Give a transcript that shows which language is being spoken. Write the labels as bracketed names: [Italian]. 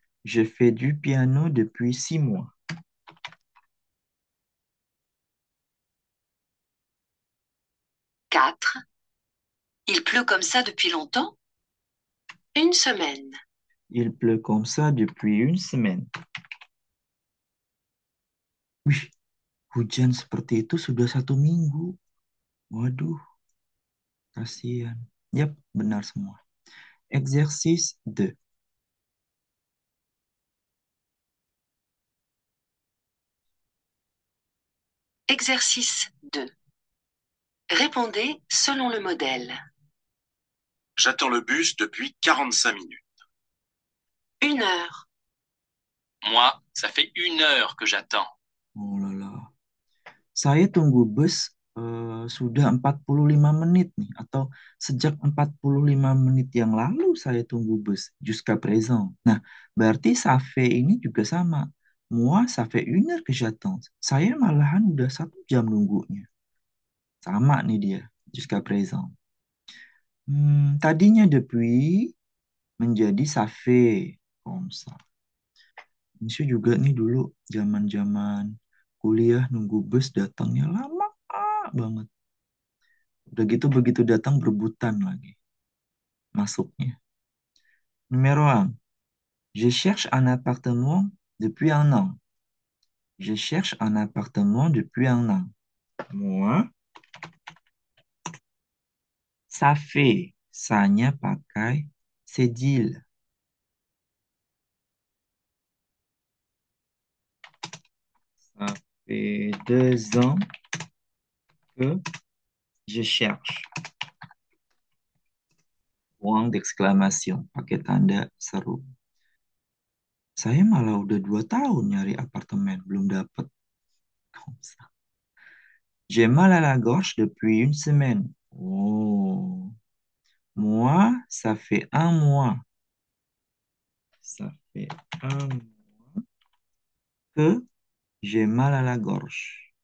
[French] Je fais du piano depuis 6 mois. 4. Il pleut comme ça depuis longtemps? Une semaine. Il pleut comme ça depuis une semaine. [Indonesian] Wih, hujan seperti itu sudah 1 minggu. Waduh, kasihan. Yap, benar semua. [French] Exercice 2. Exercice 2. Répondez selon le modèle. J'attends le bus depuis 45 minutes. 1 heure. Moi, ça fait 1 heure que j'attends. Oh là là. [Indonesian] Saya tunggu bus sudah 45 menit nih. Atau sejak 45 menit yang lalu saya tunggu bus. [French] Jusqu'à présent. [Indonesian] Nah, berarti [French] ça fait [Indonesian] ini juga sama. [French] Moi, ça fait 1 heure que j'attends. [Indonesian] Saya malahan udah 1 jam nunggunya. Sama nih dia. [French] Jusqu'à présent. [Indonesian] Tadinya depuis menjadi ça fait. [French] Comme ça. [Indonesian] Ini juga nih dulu zaman-zaman kuliah nunggu bus datangnya lama banget. Udah gitu begitu datang berebutan lagi masuknya. [French] Numéro 1. Je cherche un appartement depuis un an. Je cherche un appartement depuis un an. Moi, ça fait. [Indonesian] Sanya pakai sedil. [French] Ça fait 2 ans que je cherche. Point d'exclamation. [Indonesian] Pakai tanda seru. Saya malah udah 2 tahun nyari apartemen, belum dapet. [French] J'ai mal à la gorge depuis une semaine. Oh, moi, ça fait un mois. Ça fait un mois que j'ai mal à la gorge.